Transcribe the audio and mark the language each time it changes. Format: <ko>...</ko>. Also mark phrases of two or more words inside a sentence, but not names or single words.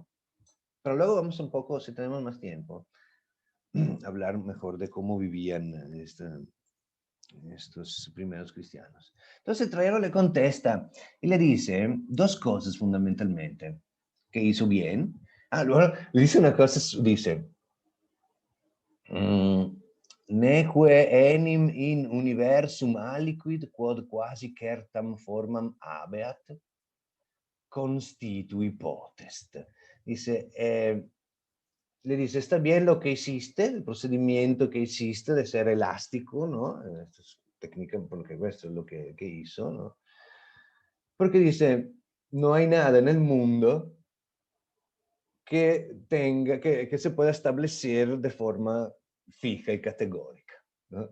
<es>Pero luego vamos un poco, si tenemos más tiempo, hablar mejor de cómo vivían estos primeros cristianos. Entonces Traiano le contesta y le dice dos cosas fundamentalmente que hizo bien. Luego le dice una cosa, dice,</es> <la>neque enim in universum aliquid quod quasi certam formam habeat constitui potest.</la> <es>Dice, le dice, está bien lo que hiciste, el procedimiento que hiciste de ser elástico, ¿no? Esta es técnica, porque esto es lo que hizo, ¿no? Porque dice, no hay nada en el mundo que se pueda establecer de forma fija y categórica, ¿no?</es>